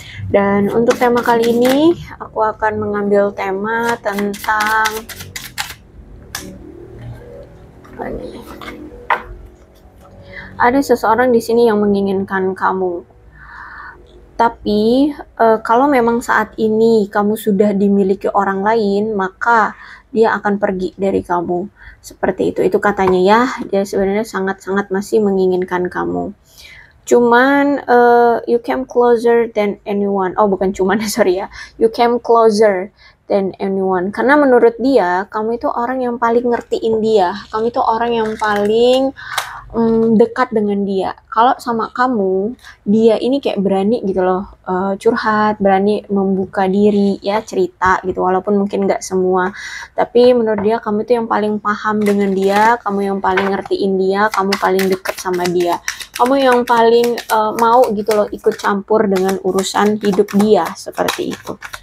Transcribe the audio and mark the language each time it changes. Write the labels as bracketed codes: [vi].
[id] Dan untuk tema kali ini, aku akan mengambil tema tentang ada seseorang di sini yang menginginkan kamu. Tapi kalau memang saat ini kamu sudah dimiliki orang lain, maka dia akan pergi dari kamu. Seperti itu katanya ya, dia sebenarnya sangat-sangat masih menginginkan kamu. [en] Cuman you came closer than anyone. [id] Oh bukan cuman, sorry ya. [en] You came closer than anyone. [id] Karena menurut dia, kamu itu orang yang paling ngertiin dia. Kamu itu orang yang paling dekat dengan dia. Kalau sama kamu, dia ini kayak berani gitu loh, curhat, berani membuka diri ya, cerita gitu, walaupun mungkin nggak semua, tapi menurut dia kamu itu yang paling paham dengan dia, kamu yang paling ngertiin dia, kamu paling deket sama dia, kamu yang paling mau gitu loh ikut campur dengan urusan hidup dia, seperti itu.